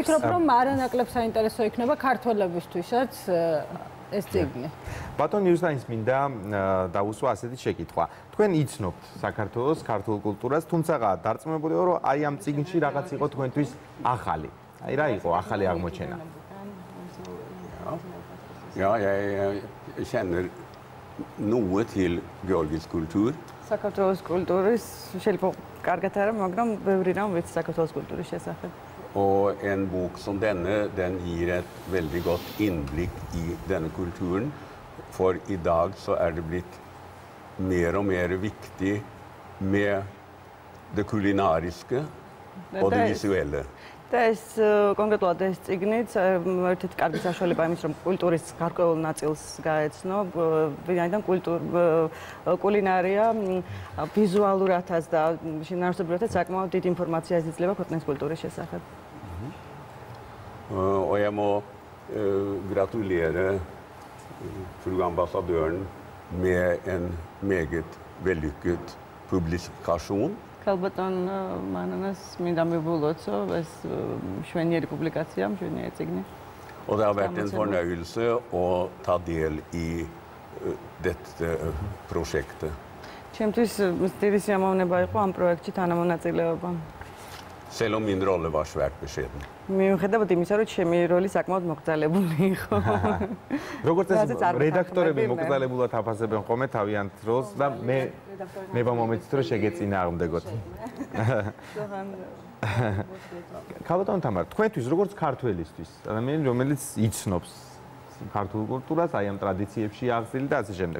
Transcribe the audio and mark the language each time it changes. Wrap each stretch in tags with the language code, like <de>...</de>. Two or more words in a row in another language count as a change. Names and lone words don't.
<ka>ვფიქრობ, რომ არანაკლებ საინტერესო იქნება ქართველებისთვისაც ეს წიგნი. ბატონ იუსტაინს მინდა დაუსვა ასეთი შეკითხვა. თქვენ იცნობთ საქართველოს ქართულ კულტურას, თუმცა დარწმუნებულიო, რომ აი ამ წიგნში რაღაც იყო თქვენთვის ახალი. აი რა იყო ახალი აღმოჩენა?</ka> <sv>Något till georgisk kultur.</sv> <ka>საქართველოს კულტურის შეიძლება კარგად არა, მაგრამ ბევრი რამ ვიცი საქართველოს kulturis შესახებ.</ka> <sv>Och en bok som denna, den ger ett väldigt gott inblick i denna kulturen. För idag så är det blivit mer och mer viktigt med det kulinariska och det visuella.</sv> <ka>და ეს კონკრეტულად ეს წიგნიც ერთ-ერთი კარგი საშუალება იმის, რომ კულტურის გარკვეულ ნაწილს გაეცნო, ვინაიდან კულინარია ვიზუალურადაც და შინაარსობრივადაც საკმაოდ დიდი ინფორმაციას იძლევა ქვეყნის კულტურის შესახებ.</ka> <sv>Och jag må gratulera fru ambassadören med en meget vällyckad publikation.</sv> <ka>ქალბატონ მანანას მინდა მივულოცო ეს შვენიერი პუბლიკაცია, შვენიერი წიგნი.</ka> <sv>Och det har varit en förnöjelse att ta del i detta projekt.</sv> <ka>ჩემთვის დიდი სიამოვნება იყო ამ პროექტში თანამონაწილეობა.</ka> <no>Selv om</no> <sv>min roll var svärt beskeden.</sv> <ka>მიუხედავად იმისა, რომ ჩემი როლი საკმაოდ მოკრძალებული იყო. როგორც ეს რედაქტორები მოკრძალებულად აფასებენ ხოლმე თავიანთ როლს და მე მომეცით რომ შეგეწინააღმდეგოთ. ქალბატონ თამარ, თქვენთვის როგორც ქართველისთვის, ადამიანი რომელიც იცნობს ქართულ კულტურას, აი ამ ტრადიციებში აღზრდილი და ასე შემდეგ.</ka>